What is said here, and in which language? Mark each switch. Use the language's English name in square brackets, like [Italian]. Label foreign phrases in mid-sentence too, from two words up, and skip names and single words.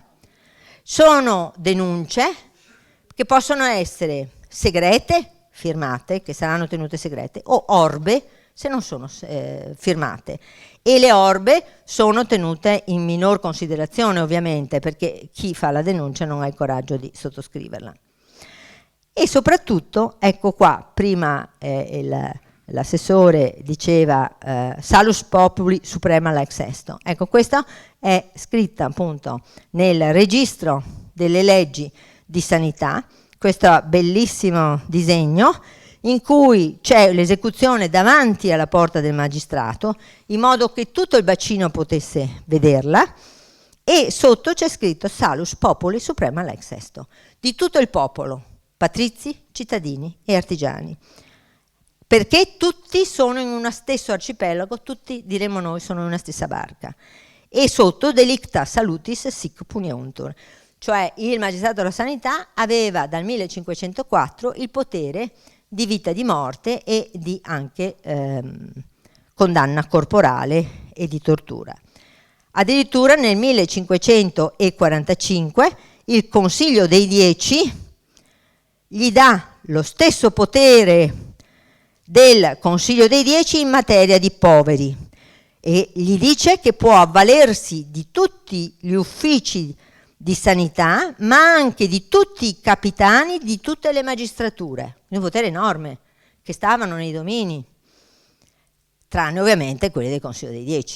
[Italian] Sono denunce che possono essere segrete, firmate, che saranno tenute segrete, o orbe, se non sono firmate. E le orbe sono tenute in minor considerazione, ovviamente, perché chi fa la denuncia non ha il coraggio di sottoscriverla. E soprattutto, ecco qua, prima l'assessore diceva [Latin] salus populi suprema lex esto. [Italian] Ecco, questa è scritta appunto nel registro delle leggi di sanità, questo bellissimo disegno in cui c'è l'esecuzione davanti alla porta del magistrato, in modo che tutto il bacino potesse vederla, e sotto c'è scritto [Latin] Salus Populi Suprema Lex [Italian] Esto, di tutto il popolo, patrizi, cittadini e artigiani, perché tutti sono in uno stesso arcipelago, tutti, diremo noi, sono in una stessa barca, e sotto [Latin] delicta salutis sic puniuntur, [Italian] cioè il magistrato della sanità aveva dal 1504 il potere di vita, di morte e di anche condanna corporale e di tortura. Addirittura nel 1545 il Consiglio dei 10 gli dà lo stesso potere del Consiglio dei 10 in materia di poveri e gli dice che può avvalersi di tutti gli uffici di sanità, ma anche di tutti i capitani di tutte le magistrature, un potere enorme, che stavano nei domini, tranne ovviamente quelli del Consiglio dei 10.